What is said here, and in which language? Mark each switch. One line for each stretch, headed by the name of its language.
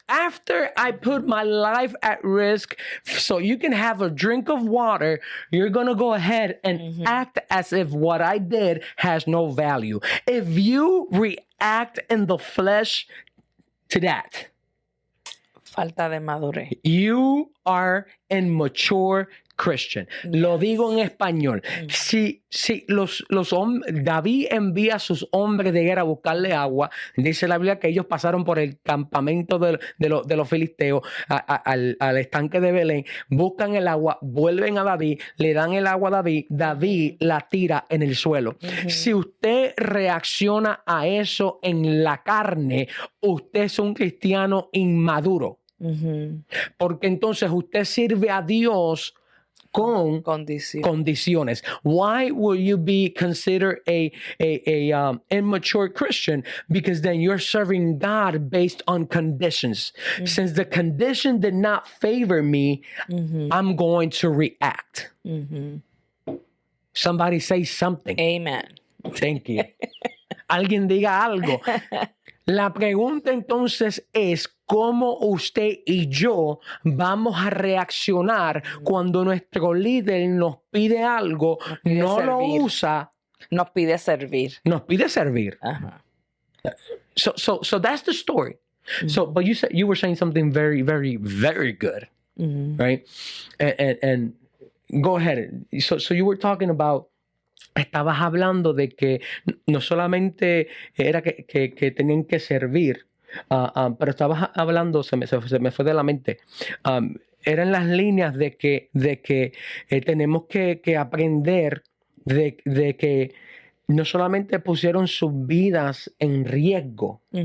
English: After I put my life at risk, so you can have a drink of water, you're going to go ahead and act as if what I did has no value. If you react in the flesh to that,
Spanish: falta de madurez.
English: You are immature Christian.
Spanish: Lo digo en español. Si los hombres, David envía a sus hombres de guerra a buscarle agua, dice la Biblia que ellos pasaron por el campamento de los filisteos al estanque de Belén, buscan el agua, vuelven a David, le dan el agua a David, David la tira en el suelo. Si usted reacciona a eso en la carne, usted es un cristiano inmaduro. Porque entonces usted sirve a Dios con condiciones.
English: Why will you be considered a immature Christian? Because then you're serving God based on conditions. Since the condition did not favor me, I'm going to react. Somebody say something. Amen. Thank you.
Spanish: Alguien diga algo. La pregunta entonces es cómo usted y yo vamos a reaccionar cuando nuestro líder nos pide algo, no lo usa. Nos pide servir. Nos pide servir.
English: So that's the story. So, but you were saying something very, very, very good, right? And go ahead. So you were talking about.
Spanish: Estabas hablando de que no solamente era que tenían que servir, pero estabas hablando, se me fue de la mente, eran las líneas de que tenemos que aprender de que no solamente pusieron sus vidas en riesgo.